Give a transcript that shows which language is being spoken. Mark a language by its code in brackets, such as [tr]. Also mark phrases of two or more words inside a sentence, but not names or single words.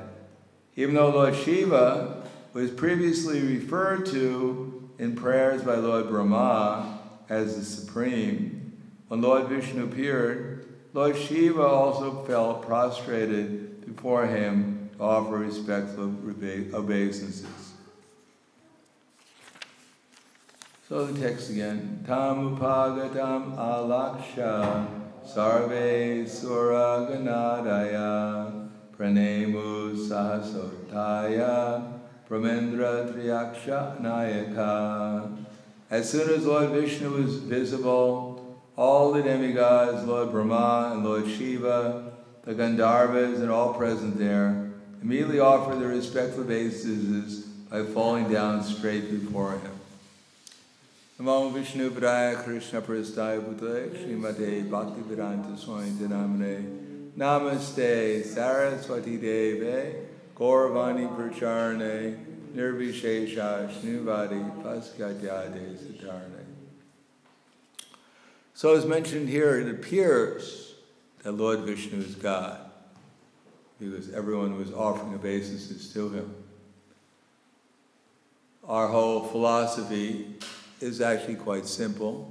[en] Even though Lord Shiva was previously referred to in prayers by Lord Brahma as the Supreme, when Lord Vishnu appeared, Lord Shiva also fell prostrated before him to offer respectful obeisances. So the text again. [sa] Tam upagatam alaksha sarve suraganadaya pranemu sahasotaya pramendra triyaksha nayaka. [en] As soon as Lord Vishnu was visible, all the demigods, Lord Brahma and Lord Shiva, the Gandharvas, and all present there, immediately offer their respectful obeisances by falling down straight before him. [sa] Namo Vishnu Padaya Krishna Prasthaya Bhutale Śrīmate Bhaktivedanta Swami Namane Namaste Saraswati Deve Gauravani Pracharane Nirvishesha Shnuvadi Paskatyade Satarne. [en] So as mentioned here, it appears that Lord Vishnu is God, because everyone was offering obeisances to him. Our whole philosophy is actually quite simple.